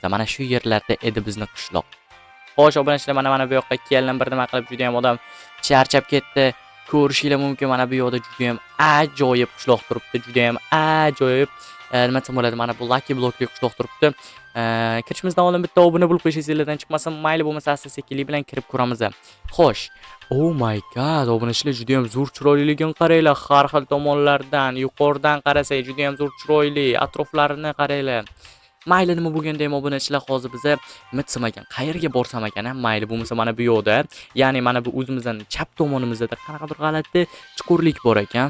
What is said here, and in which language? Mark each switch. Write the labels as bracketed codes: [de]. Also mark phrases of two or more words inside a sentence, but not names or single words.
[uz] Mana shu yerlarda edi bizni qishloq. Xo'sh, obunachilar, mana bu yoqqa keldim, bir nima qilib juda ham odam charchab ketdi. Ko'rishingiz mumkin, mana bu yoqda juda ham ajoyib qishloq turibdi, juda ham ajoyib. Nima desam bo'ladi, mana bu Lucky Blockli qishloq turibdi. Kirishimizdan oldin bitta obuna bo'lib qo'yishingiz esingizdan chiqmasin. Mayli, bo'lmasa asta-sekinlik bilan kirib ko'ramiz. Xo'sh. [en] Oh my god, [uz] obunachilar juda ham zo'r chiroyliligini qaranglar. Har xil tomonlardan, yuqoridan qarasak juda ham zo'r chiroyli. Atroflarini qaranglar. Mayli, nima bo'lganda ham obunachilar, hozir biz nima desam ekan, qayerga borsam ekan, mayli bo'lmasa mana bu yoqda, ya'ni mana bu o'zimizdan chap tomonimizda qanaqa bir g'alati chuqurlik bor ekan.